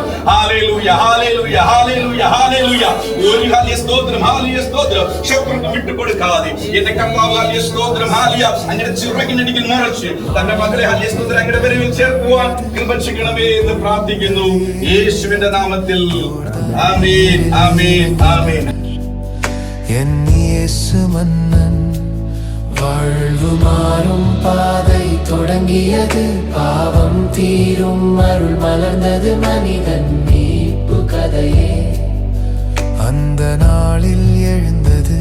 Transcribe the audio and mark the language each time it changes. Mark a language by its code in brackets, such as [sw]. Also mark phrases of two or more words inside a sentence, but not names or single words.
[ml] ഹല്ലേലൂയ, ഹല്ലേലൂയ, ഹല്ലേലൂയ, ഹല്ലേലൂയ. ഒരു, ഹല്ലേലൂയ, സ്തോത്രം, ഹല്ലേലൂയ, സ്തോത്രം, ശത്രുക്കൾ വിട്ടുകൊടുക്കാതെ എന്റെ കർത്താവ്, ഹല്ലേലൂയ, സ്തോത്രം, ഹല്ലേലൂയ, അങ്ങനെ ചിറകിനടിയിൽ മറച്ച് തന്റെ മകളെ, ഹല്ലേലൂയ, സ്തോത്രം, അങ്ങയുടെ വരവിൽ ചേർക്കുവാൻ കൃപ ചെയ്യണമേ എന്ന് പ്രാർത്ഥിക്കുന്നു, യേശുവിന്റെ നാമത്തിൽ. ആമേൻ, ആമേൻ, ആമേൻ. [ta] என் இயேசு மன்னன் வாழ்வு மாறும் பாதை தொடங்கியது, பாவம் தீரும் அருள் மலர்ந்தது, மனிதன் மீட்பு கதையே அந்த நாளில் எழுந்தது.